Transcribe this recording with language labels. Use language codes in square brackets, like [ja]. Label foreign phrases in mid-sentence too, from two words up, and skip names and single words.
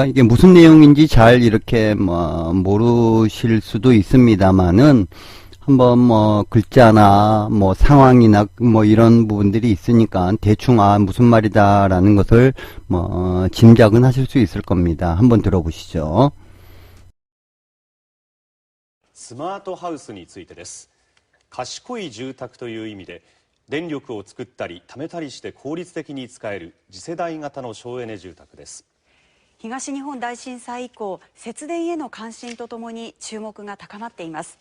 [ko] 이게 무슨 내용인지 잘 이렇게 모르실 수도 있습니다만은 한번 뭐 글자나 뭐 상황이나 뭐 이런 부분들이 있으니까 대충 무슨 말이다라는 것을 뭐 짐작은 하실 수 있을 겁니다. 한번 들어보시죠. [ja] スマートハウスについてです。賢い住宅という意味で電力を作ったり貯めたりして効率的に使える次世代型の省エネ住宅です。東日本大震災以降、節電への関心とともに注目が高まっています。